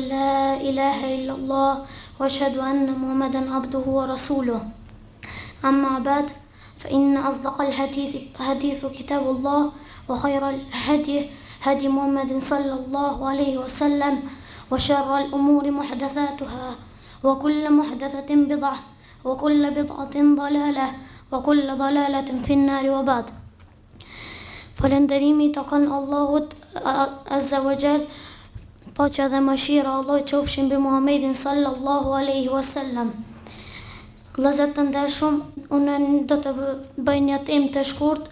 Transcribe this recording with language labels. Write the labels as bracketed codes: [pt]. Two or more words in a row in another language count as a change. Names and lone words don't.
[ar] لا إله إلا الله وأشهد أن محمدا عبده ورسوله أما بعد فإن أصدق الحديث كتاب الله وخير الهدي هدي محمد صلى الله عليه وسلم وشر الأمور محدثاتها وكل محدثة بدعة وكل بدعة ضلالة وكل ضلالة في النار وبعد. [sq] Falënderimi të kanë Allahut [ar] عز وجل [sq] paqja dhe mëshira e Allahut qofshin mbi Muhamedit [ar] صلى الله عليه وسلم. [sq] Vëllezër të ndershëm, unë do të bëj një temë të shkurt.